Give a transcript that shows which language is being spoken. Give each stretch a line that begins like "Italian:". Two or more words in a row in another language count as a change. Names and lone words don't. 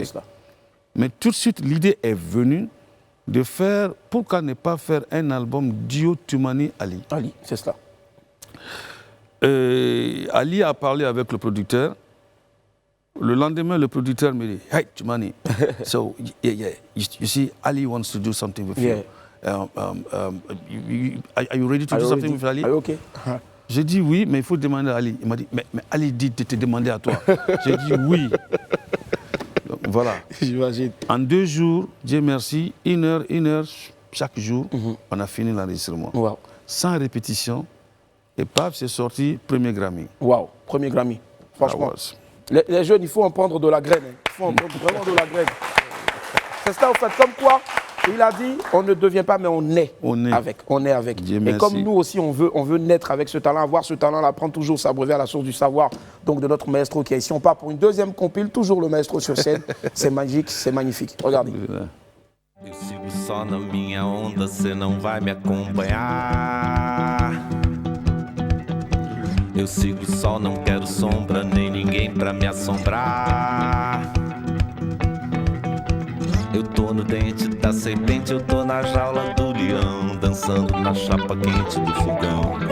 French: Mais tout de suite, l'idée est venue de faire, pourquoi ne pas faire un album duo Toumani-Ali. Ali, c'est cela. Ali a parlé avec le producteur. Le lendemain, le producteur me dit, hey, Toumani,
English: so, you see, Ali wants to do something with you. Are you ready to do something with Ali? Are you okay?
French: J'ai dit oui, mais il faut demander à Ali. Il m'a dit, mais Ali dit de te demander à toi. J'ai dit oui. Donc, voilà. En 2 jours, Dieu merci, 1 heure chaque jour, on a fini l'enregistrement. Sans répétition. Et paf, c'est sorti, premier Grammy. Waouh, premier Grammy. Franchement. Les jeunes, il faut en prendre de la graine. Il faut en prendre vraiment de la graine. C'est ça, en fait, comme quoi, il a dit, on ne devient pas, mais on est avec. On est avec. Dieu et merci. comme nous aussi, on veut naître avec ce talent, avoir ce talent-là, prendre toujours s'abreuver à la source du savoir, donc de notre maestro qui est ici. On part pour une deuxième compile, toujours le maestro sur scène. C'est magique, c'est magnifique. Regardez.
Portuguese: Eu sigo só na minha onda, cê não vai me acompanhar. Eu sigo só, não quero sombra, nem ninguém pra me assombrar. Eu tô no dente da serpente, eu tô na jaula do leão, dançando na chapa quente do fogão.